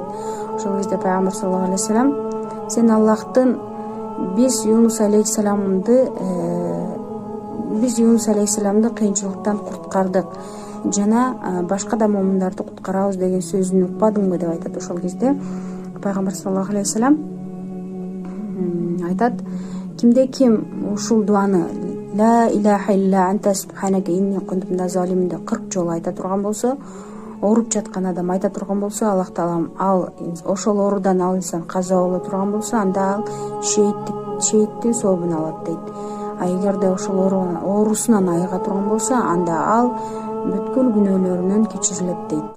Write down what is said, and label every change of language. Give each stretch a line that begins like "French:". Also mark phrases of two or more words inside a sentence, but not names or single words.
Kyrgyz: Ошол кезде пайгамбар
Arabic: صلى الله عليه وسلم:
Kyrgyz: «Сен Аллахтын биз Юнус алейхисаламды кыйынчылыктан куткардык жана башка да момундарды куткарабыз деген сөзүн укпадыңбы?» деп айтат. Ошол кезде пайгамбар
Arabic: صلى الله عليه وسلم
Kyrgyz: айтат: кимде ким ушул дуаны
Arabic: «لا إله إلا أنت سبحانك إني كنت من الظالمين»
Kyrgyz: 40 жолу айта турган болсо, ооруп жаткан адам айта турган болсо, Аллах Таалам ал ошол оорудан ал инсан каза боло турган болсо, анда ал шейиттин сообун алат дейт. Эгерде ошол оорусунан айыга турган болсо, анда ал бүткүл күнөөлөрүнөн кечирилет дейт.